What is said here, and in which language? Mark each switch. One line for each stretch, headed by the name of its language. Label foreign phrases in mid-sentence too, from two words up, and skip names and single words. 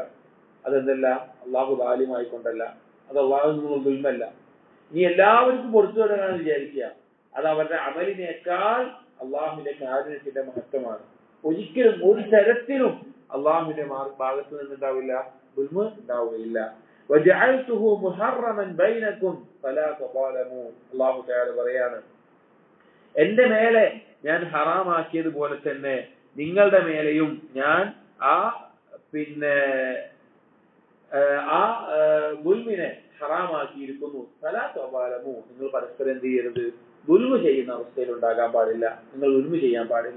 Malayalam: അതെന്തല്ല, അള്ളാഹു ദാലിമായിക്കൊണ്ടല്ല, അത് അള്ളാഹു നിന്നുള്ള ദുൽമല്ല. ഇനി എല്ലാവർക്കും പുറത്തു വിടാനാണ് വിചാരിക്കുക, അത് അവരുടെ അമലിനേക്കാൾ അള്ളാഹുവിന്റെ കാരുണ്യത്തിന്റെ മഹത്വമാണ്. ഒരിക്കലും ഒരു തരത്തിലും അള്ളാഹുവിന്റെ ഭാഗത്ത് നിന്നുണ്ടാവില്ല, ദുൽമ ഉണ്ടാവുകയില്ല.
Arabic: وجعلته محرما بينكم فلا تظالموا. الله تعالى
Malayalam: പറയാണ്, എന്റെ മേലെ ഞാൻ ഹറാമാക്കിയതുപോലെ തന്നെ നിങ്ങളുടെ മേലെയും ഞാൻ ദുൽമിനെ ഹറാമാക്കിയിരിക്കുന്നു.
Arabic: فلا تظالموا,
Malayalam: നിങ്ങൾ പരസ്പരം എന്ത് ചെയ്യരുത്, ദുൽമ ചെയ്യുന്ന അവസ്ഥയിൽ ഉണ്ടാകാൻ പാടില്ല, നിങ്ങൾ ദുൽമ ചെയ്യാൻ പാടില്ല.